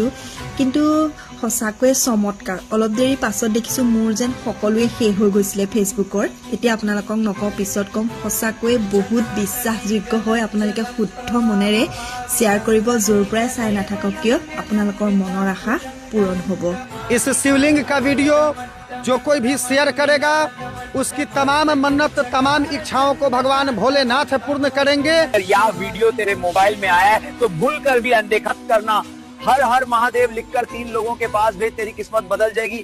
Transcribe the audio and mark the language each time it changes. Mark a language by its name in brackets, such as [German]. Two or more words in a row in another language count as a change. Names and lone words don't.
[Assamese] কিন্তু সঁচাকৈয়ে চমৎকাৰ। অলপ দেৰি পাছত দেখিছো মোৰ যেন সকলোৱে শেষ হৈ গৈছিলে ফেচবুকৰ। এতিয়া আপোনালোকক নকওঁ, পিছত কম। সঁচাকৈয়ে বহুত বিশ্বাসযোগ্য হয়। আপোনালোকে শুদ্ধ মনেৰে শ্বেয়াৰ কৰিব, য'ৰ পৰাই চাই নাথাকক কিয় আপোনালোকৰ মনৰ আশা পূৰণ হ'ব। [Hindi] इस शिवलिंग का वीडियो जो कोई भी शेयर करेगा उसकी तमाम मन्नत, तमाम इच्छाओं को भगवान भोलेनाथ पूर्ण करेंगे। या वीडियो तेरे मोबाइल में आया है तो भूल कर भी अनदेखा करना। हर हर महादेव लिखकर 3 लोगों के पास भेज, तेरी किस्मत बदल जाएगी।